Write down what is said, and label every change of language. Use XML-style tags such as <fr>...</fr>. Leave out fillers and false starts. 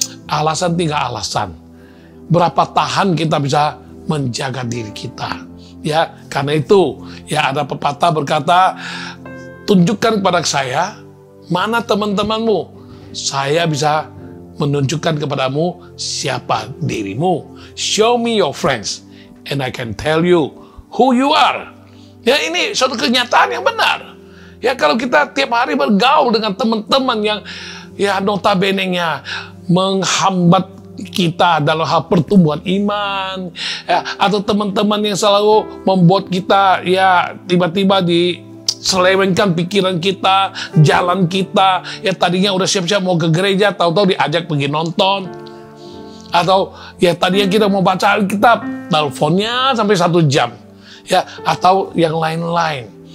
<id>Alasan tinggal alasan. Berapa tahan kita bisa menjaga diri kita. Ya, karena itu, ya ada pepatah berkata, tunjukkan kepada saya mana teman-temanmu. Saya bisa menunjukkan kepadamu siapa dirimu.</id> <en>Show me your friends, and I can tell you who you are.</en> <id>Ya, ini suatu kenyataan yang benar. Ya, kalau kita tiap hari bergaul dengan teman-teman yang ya notabene-nya menghambat kita dalam hal pertumbuhan iman, ya, atau teman-teman yang selalu membuat kita ya tiba-tiba diselewengkan pikiran kita, jalan kita, ya tadinya udah siap-siap mau ke gereja, tahu-tahu diajak pergi nonton, atau ya tadinya kita mau baca Alkitab, teleponnya sampai 1 jam, ya, atau yang lain-lain.</id>